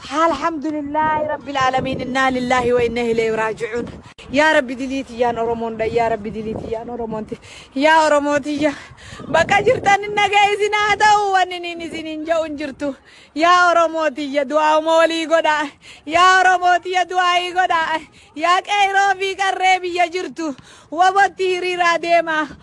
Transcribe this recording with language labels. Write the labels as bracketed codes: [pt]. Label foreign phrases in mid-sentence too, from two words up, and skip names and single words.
[ar] الحمد لله رب العالمين. إنا لله وإنا إليه راجعون. يا رب، [om] dilii tiyyaan Oromoon dha. [ar] يا رب، [om] dilii tiyyaan Oromoon ti. Yaa Oromoo tiyya. Bakka jirtan hin dhaga'e isin haa ta'u. Wanni niin isin hin ja'u hin jirtu. Yaa Oromoo tiyya, du'aa uma walii godha. Yaa Oromoo tiyya, du'aa ii godha. Yaa qeeroo fi qarree biyya jirtu. Wabotti hiriiraa deema.